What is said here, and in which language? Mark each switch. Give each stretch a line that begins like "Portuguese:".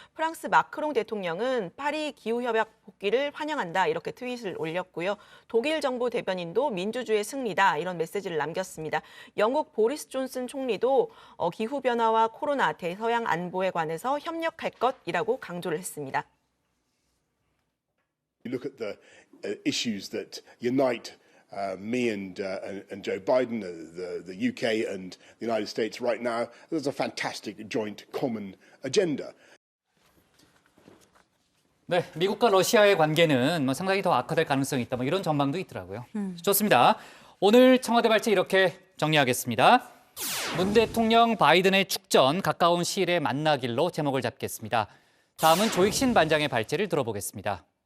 Korean: 프랑스 마크롱 대통령은 파리 기후협약 복귀를 환영한다, 이렇게 트윗을 올렸고요. 독일 정부 대변인도 민주주의의 승리다, 이런 메시지를 남겼습니다. 영국 보리스 존슨 총리도 기후변화와 코로나, 대서양 안보에 관해서 협력할 것이라고 강조를 했습니다.
English: You look at the issues that unite me and Joe Biden, the UK and the United States right now. There's a fantastic joint common agenda.
Korean: 네, 미국과 러시아의 관계는 상당히 더 악화될 가능성이 있다, 이런 전망도 있더라고요. 좋습니다. 오늘 청와대 발제 이렇게 정리하겠습니다. 문 대통령 바이든의 축전 가까운 시일에 만나길로 제목을 잡겠습니다. 다음은 조익신 반장의 발제를 들어보겠습니다.